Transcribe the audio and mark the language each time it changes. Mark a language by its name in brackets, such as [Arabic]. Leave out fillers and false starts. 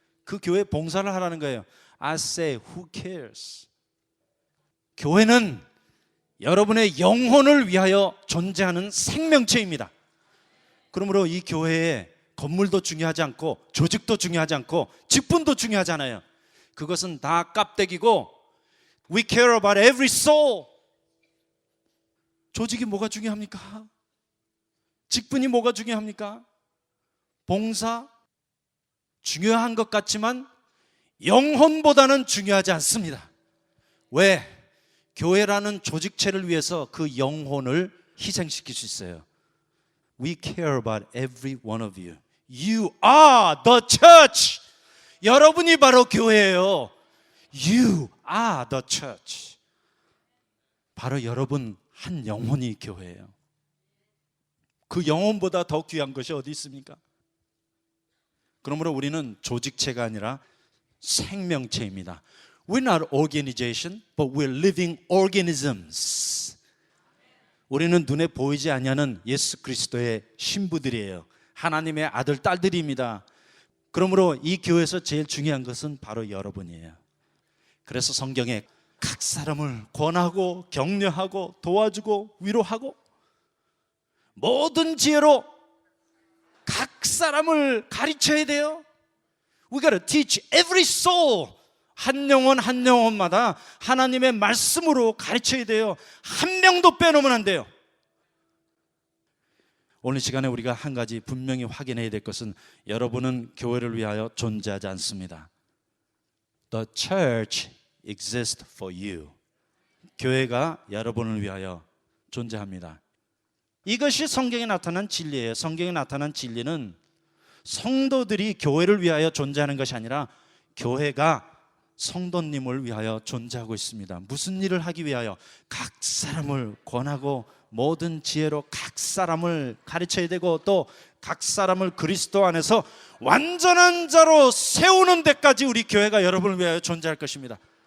[Korean] 그 교회에 봉사를 하라는 거예요. [English] I say, who cares? [Korean] 교회는 여러분의 영혼을 위하여 존재하는 생명체입니다. 그러므로 이 교회에 건물도 중요하지 않고, 조직도 중요하지 않고, 직분도 중요하지 않아요. 그것은 다 깝대기고, [English] we care about every soul. [Korean] 조직이 뭐가 중요합니까? 직분이 뭐가 중요합니까? 봉사 중요한 것 같지만 영혼보다는 중요하지 않습니다. 왜? 교회라는 조직체를 위해서 그 영혼을 희생시킬 수 있어요. [English] We care about every one of you. You are the church. [Korean] 여러분이 바로 교회예요. [English] You are the church. [Korean] 바로 여러분 한 영혼이 교회예요. 그 영혼보다 더 귀한 것이 어디 있습니까? 그러므로 우리는 조직체가 아니라 생명체입니다. [English] We're not organization, but we're living organisms. [Korean] 우리는 눈에 보이지 아니하는 예수 그리스도의 신부들이에요. 하나님의 아들, 딸들입니다. 그러므로 이 교회에서 제일 중요한 것은 바로 여러분이에요. 그래서 성경에 각 사람을 권하고 격려하고 도와주고 위로하고 모든 지혜로 각 사람을 가르쳐야 돼요. [English] We gotta teach every soul. [Korean] 한 영혼 한 영혼마다 하나님의 말씀으로 가르쳐야 돼요. 한 명도 빼놓으면 안 돼요. 오늘 시간에 우리가 한 가지 분명히 확인해야 될 것은 여러분은 교회를 위하여 존재하지 않습니다. [English] The church exists for you. [Korean] 교회가 여러분을 위하여 존재합니다. 이것이 성경에 나타난 진리예요. 성경에 나타난 진리는 성도들이 교회를 위하여 존재하는 것이 아니라 교회가 성도님을 위하여 존재하고 있습니다. 무슨 일을 하기 위하여? 각 사람을 권하고 모든 지혜로 각 사람을 가르쳐야 되고, 또 각 사람을 그리스도 안에서 완전한 자로 세우는 데까지 우리 교회가 여러분을 위하여 존재할 것입니다.